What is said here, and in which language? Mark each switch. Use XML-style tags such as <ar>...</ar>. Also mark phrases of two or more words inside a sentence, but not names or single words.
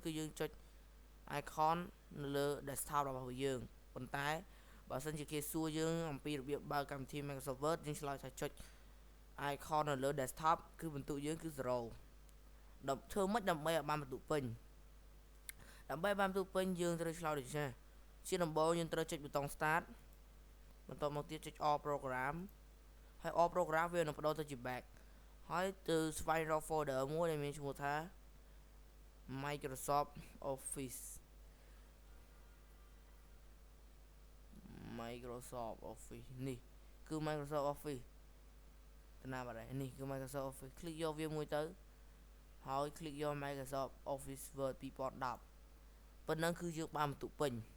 <km>គឺយើងចុច icon នៅលើ desktop របស់យើងប៉ុន្តែបើសិនជាគេសួរយើងអំពីរបៀបបើក កម្មវិធី Microsoft Word យើងឆ្លើយថាចុច icon នៅលើ desktop គឺបន្ទុកយើងគឺ0ធ្វើម៉េចដើម្បីឲ្យបានបន្ទុកពេញដើម្បីបានបន្ទុកពេញយើងត្រូវឆ្លើយដូចនេះជាដំបូងយើងត្រូវចុចប៊ូតុង start បន្ទាប់មកទៀតចុច</km> <en>all program</en> <km>ហើយ</km> <en>all program</en> <km>វានឹងបដូរទៅជា back ហើយទៅស្វែងរក folder មួយដែលមានឈ្មោះថា Microsoft Office នេះគឺ Microsoft Office តាណាបាត់ហើយនេះគឺ Microsoft Office คลิกយកវាមួយទៅហើយคลิกយក Microsoft Office Word 2010 ប៉ុណ្ណឹងគឺយើងបានបន្ទុកពេញ</km>